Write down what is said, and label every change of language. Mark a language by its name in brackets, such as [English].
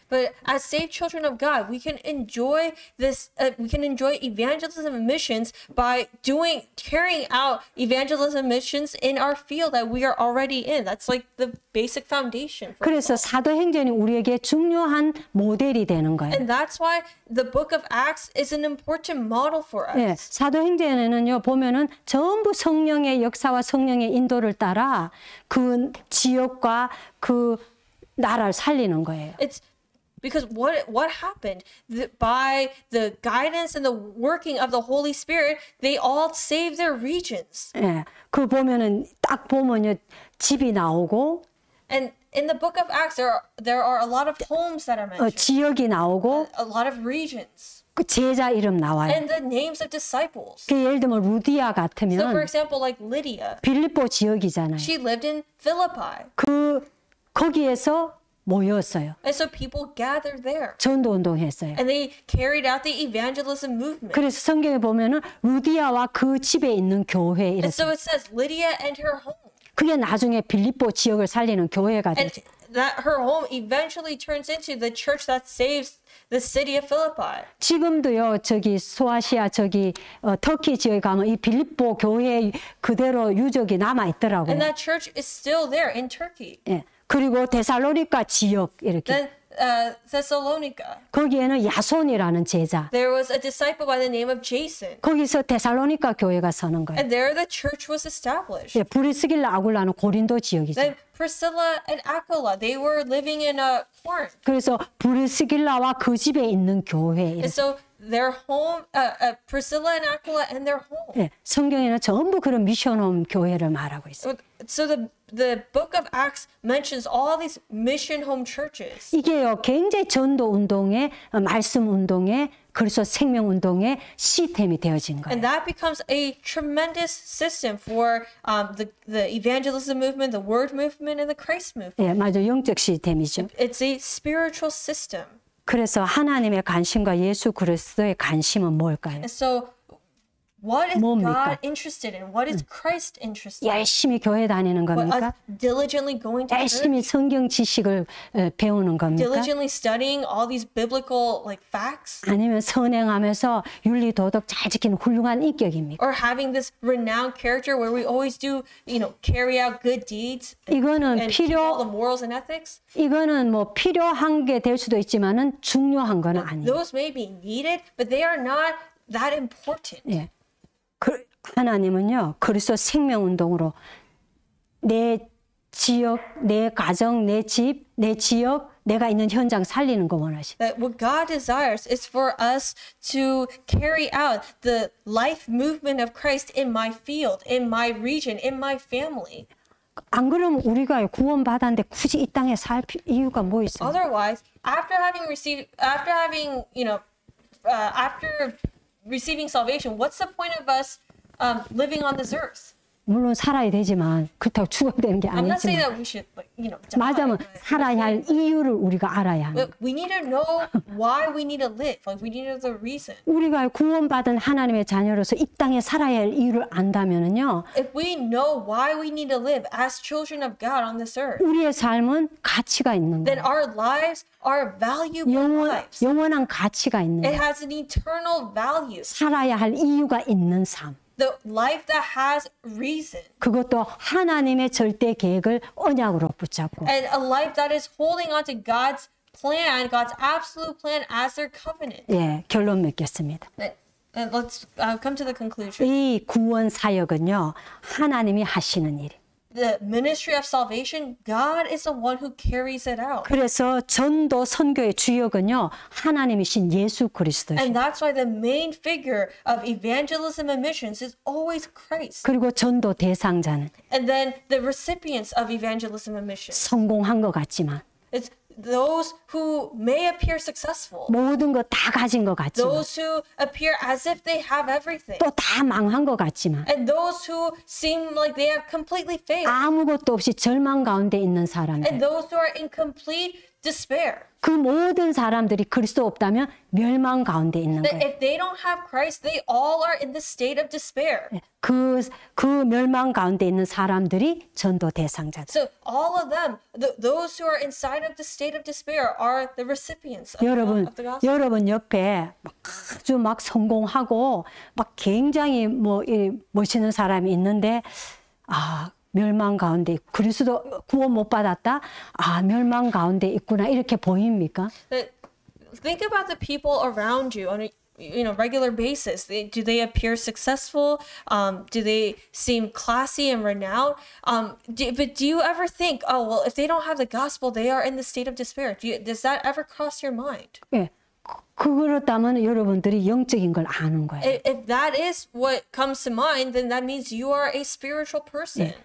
[English] But as saved children of God, we can enjoy this. We can enjoy evangelism and missions by carrying out evangelism missions in our field that we are already in. That's like the basic foundation. [Korean] 그래서 사도행전이 우리에게 중요한 모델이 되는 거예요. [English] And that's why the book of Acts is an important model for us. [Korean] 예, 사도행전에는요 보면은 전부 성령의 역사와 성령의 인도를 따라 그 지역과 그 나라를 살리는 거예요. [English] It's because what happened by the guidance and the working of the Holy Spirit, they all saved their regions. [Korean] 예, 그 보면은 딱 보면요 집이 나오고, [English] and in the book of Acts, there are a lot of homes that are mentioned. [Korean] 지역이 나오고, [English] a lot of regions. [Korean] 그 제자 이름 나와요. [English] And the names of disciples. [Korean] 그 예를 들면 루디아 같으면, [English] So for example, like Lydia, [Korean] 빌립보 지역이잖아요. [English] she lived in Philippi. [Korean] 거기에서 모였어요. [English] And so people gathered there. [Korean] 전도 운동했어요. [English] And they carried out the evangelism movement. [Korean] 그래서 성경에 보면은 루디아와 그 집에 있는 교회 이렇게. [English] so it says Lydia and her home. [Korean] 그게 나중에 빌립보 지역을 살리는 교회가 [English] And [Korean] 되죠. [English] that her home eventually turns into the church that saves the city of Philippi. [Korean] 지금도요 저기 소아시아 저기 터키 지역에 가면 이 빌립보 교회 그대로 유적이 남아 있더라고요. [English] And that church is still there in Turkey. [Korean] 예. 그리고 데살로니가 지역 이렇게. [English] Then Thessalonica. [Korean] 거기에는 야손이라는 제자. [English] There was a disciple by the name of Jason. [Korean] 거기서 데살로니가 교회가 서는 거예요. [English] And there the church was established. [Korean] 예, 브리스길라 아굴라는 고린도 지역이죠. [English] Then Priscilla and Aquila, they were living in Corinth. [Korean] 그래서 브리스길라와 그 집에 있는 교회. [English] And so their home, Priscilla and Aquila and their home. [Korean] 예, 성경에는 전부 그런 미션홈 교회를 말하고 있어요. [English] So the book of Acts mentions all these mission home churches. [Korean] 이게요 굉장히 전도 운동의 말씀 운동의 그래서 생명 운동의 시스템이 되어진 거예요. [English] And that becomes a tremendous system for the evangelism movement, the word movement, and the Christ movement. [Korean] 예, 맞아 영적 시스템이죠. [English] It's a spiritual system. [Korean] 그래서 하나님의 관심과 예수 그리스도의 관심은 뭘까요? [English] And so what is [Korean] 뭡니까? [English] God interested in? What is Christ interested in? [Korean] 열심히 교회 다니는 [English] What, [Korean] 겁니까? [English] us diligently going to church? [Korean] 열심히 성경 지식을 배우는 겁니까? [English] Diligently studying all these biblical like facts? [Korean] 아니면 선행하면서 윤리 도덕 잘 지키는 훌륭한 인격입니까? [English] Or having this renowned character where we always do, carry out good deeds [Korean] 이거는 [English] and keep all the morals and ethics? [Korean] 이거는 뭐 필요한 게 될 수도 있지만은 중요한 거는 아니에요. [English] Those may be needed, but they are not that important. [Korean] 예. 하나님은요 그리스도 생명 운동으로 내 지역, 내 가정, 내 집, 내 지역, 내가 있는 현장 살리는 거 원하시. [English] That what God desires is for us to carry out the life movement of Christ in my field, in my region, in my family. [Korean] 안 그러면 우리가 구원 받았는데 굳이 이 땅에 살 이유가 뭐 있어요? [English] Otherwise, after receiving salvation, what's the point of us living on this earth? [Korean] 물론 살아야 되지만 그렇다고 죽어야 되는 게 [English] I'm not saying [Korean] 아니지만 [English] that we should, die. [Korean] 맞으면 살아야 할 이유를 우리가 알아야 하는. [English] But we need to know why we need to live. Like we need to know the reason. [Korean] 우리가 구원받은 하나님의 자녀로서 이 땅에 살아야 할 이유를 안다면은요. [English] If we know why we need to live as children of God on this earth, [Korean] 우리의 삶은 가치가 있는 [English] then [Korean] 거예요. [English] our lives are valuable lives. [Korean] 영원한 가치가 있는 [English] It [Korean] 거예요. [English] has an eternal value. [Korean] 살아야 할 이유가 있는 삶. [English] The life that has reason. [Korean] 그것도 하나님의 절대 계획을 언약으로 붙잡고. [English] And a life that is holding on to God's plan, God's absolute plan as their covenant. [Korean] 예, 결론 맺겠습니다. [English] And let's come to the conclusion. [Korean] 이 구원 사역은요, 하나님이 하시는 일. [English] The ministry of salvation, God is the one who carries it out. [Korean] 그래서 전도 선교의 주역은요, 하나님이신 예수 그리스도예요. [English] And that's why the main figure of evangelism and missions is always Christ. [Korean] 그리고 전도 대상자는 [English] And then the recipients of evangelism and missions. [Korean] 성공한 것 같지만 [English] It's those who may appear successful. [Korean] 모든 거 다 가진 것 같지만 [English] Those who appear as if they have everything. [Korean] 또 다 망한 것 같지만 [English] And those who seem like they have completely failed. [Korean] 아무것도 없이 절망 가운데 있는 사람들. [English] And those who are in complete despair. [Korean] 그 모든 사람들이 그리스도 없다면 멸망 가운데 있는 [English] That [Korean] 거예요. [English] if they don't have Christ, they all are in the state of despair. [Korean] 그 멸망 가운데 있는 사람들이 전도 대상자들. [English] So all of them, those who are inside of the state of despair, are the recipients of the gospel. [Korean] 여러분 옆에 아주 막 성공하고 막 굉장히 멋있는 사람이 있는데 멸망 가운데 그리스도 구원 못 받았다. 멸망 가운데 있구나 이렇게 보입니까? [English] Think about the people around you on a regular basis. Do they appear successful? Do they seem classy and renowned? But do you ever think, oh well, if they don't have the gospel, they are in the state of despair? Does that ever cross your mind? [Korean] 예. 그렇다면 여러분들이 영적인 걸 아는 거예요. [English] If that is what comes to mind, then that means you are a spiritual person.